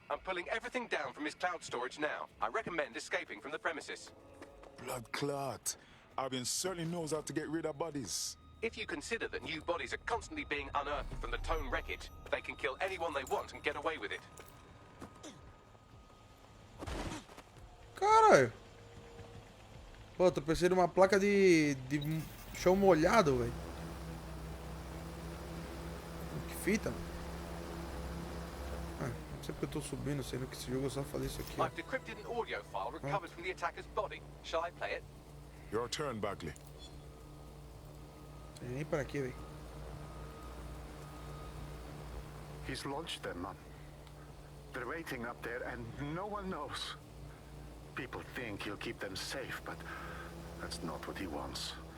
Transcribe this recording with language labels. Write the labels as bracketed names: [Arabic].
[English] I'm pulling everything down from his cloud storage now. I recommend escaping from the premises. Blood clot. Albion certainly knows how to get rid of bodies. If you consider that new bodies are constantly being unearthed from the Tone wreckage, they can kill anyone they want and get away with it. [Portuguese] Caralho. Pô, tô pensando numa placa de chão molhado, velho. Que fita, mano. Ah, não sei porque eu tô subindo, sendo que esse jogo eu só falei isso aqui. [English] I've decrypted an audio file recovered from the attacker's body. Shall I play it? Your turn, Bagley. [Portuguese] Tem nem para aqui, velho. [English] He's launched them, Mom. They're waiting up there and no one knows. People think he'll keep them safe, but that's not what he wants.